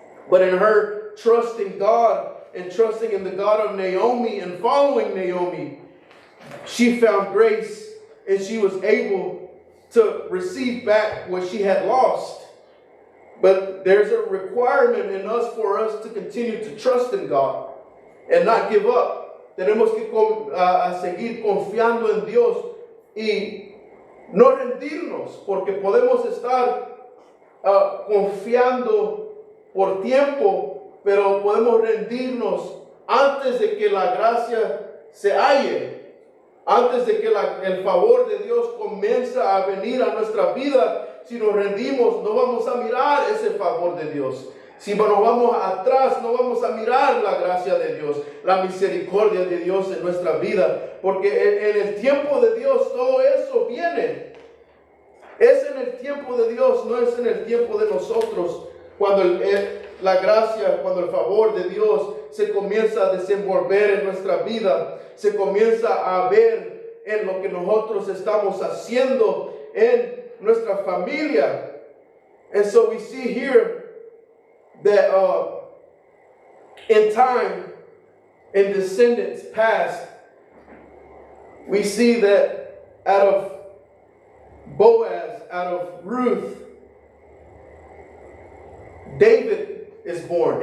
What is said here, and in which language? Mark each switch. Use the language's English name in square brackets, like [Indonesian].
[English] But in her trusting God and trusting in the God of Naomi and following Naomi, she found grace and she was able to receive back what she had lost. But there's a requirement in us for us to continue to trust in God and not give up. [Spanish] Tenemos que seguir confiando en Dios y no rendirnos, porque podemos estar confiando por tiempo, pero podemos rendirnos antes de que la gracia se halle, antes de que el favor de Dios comienza a venir a nuestra vida. Si nos rendimos, no vamos a mirar ese favor de Dios. Si nos vamos atrás, no vamos a mirar la gracia de Dios, la misericordia de Dios en nuestra vida. Porque en el tiempo de Dios todo eso viene. Es en el tiempo de Dios, no es en el tiempo de nosotros. Cuando la gracia, cuando el favor de Dios se comienza a desenvolver en nuestra vida, se comienza a ver en lo que nosotros estamos haciendo en nuestra familia. [English] And so we see here that in time, in descendants past, we see that out of Boaz, out of Ruth, David is born.